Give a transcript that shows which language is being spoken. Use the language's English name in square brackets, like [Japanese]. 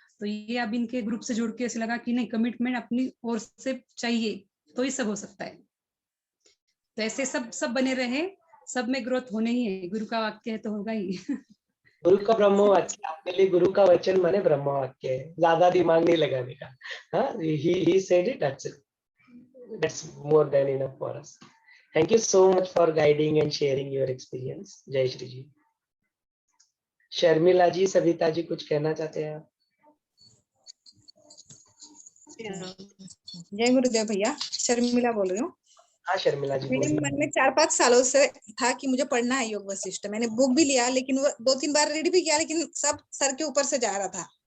[Hindi] तो ये अब इनके ग्रुप से जुड़ के ऐसे लगा कि नहीं, कमिटमेंट अपनी ओर से चाहिए तो ही सब हो सकता है. तो ऐसे सब बने रहे, सब में ग्रोथ होने ही है. गुरु का वाक्य है तो होगा ही. गुरु का ब्रह्मवाक्य, आपके लिए गुरु का वचन माने ब्रह्मवाक्य है, ज्यादा दिमाग नहीं लगाने का. [English] हाँ, he said it, that's it. That's more than enough for us. Thank you so much for guiding and sharing your experience. [Hindi] जय श्री जी. शर्मिला जी, सविता जी, कुछ कहना चाहते हैं आप? जय गुरुदेव भैया, शर्मिला बोल रही हूँ. हाँ शर्मिला जी, मेरे मन में 4-5 सालों से था कि मुझे पढ़ना है योग वशिष्ठ. मैंने बुक भी लिया, लेकिन वो 2-3 बार रीड भी किया, लेकिन सब सर के ऊपर से जा रहा था.